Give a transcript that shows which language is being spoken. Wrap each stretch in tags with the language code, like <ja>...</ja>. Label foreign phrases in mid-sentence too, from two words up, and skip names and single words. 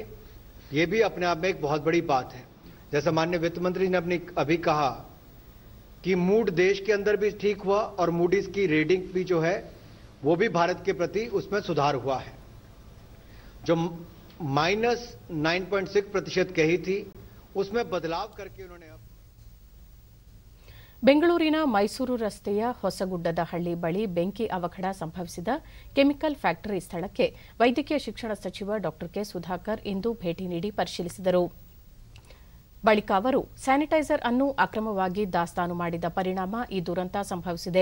<hi>ये भी अपने आप में एक बहुत बड़ी बात है. जैसा माननीय वित्त मंत्री ने अभी कहा कि मूड देश के अंदर भी ठीक हुआ और मूडीज की रेटिंग भी जो है वो भी भारत के प्रति उसमें सुधार हुआ है. जो -9.6% कही थी उसमें बदलाव करके उन्होंने</hi> <kn>ಬೆಂಗಳೂರಿನ ಮೈಸೂರು ರಸ್ತೆಯ ಹೊಸಗುಡ್ಡದ ಹಳ್ಳಿ ಬಳಿ ಬೆಂಕಿ ಅವಘಡ ಸಂಭವಿಸಿದ</kn> <en>chemical factory</en> <kn>ಸ್ಥಳಕ್ಕೆ ವೈದ್ಯಕೀಯ ಶಿಕ್ಷಣ ಸಚಿವ ಡಾ ಕೆ ಸುಧಾಕರ್ ಇಂದು ಭೇಟಿ ನೀಡಿ ಪರಿಶೀಲಿಸಿದರು. ಬಳಿಕ ಅವರು ಸ್ಯಾನಿಟೈಸರ್ ಅನ್ನು ಅಕ್ರಮವಾಗಿ ದಾಸ್ತಾನು ಮಾಡಿದ ಪರಿಣಾಮ ಈ ದುರಂತ ಸಂಭವಿಸಿದೆ.</kn>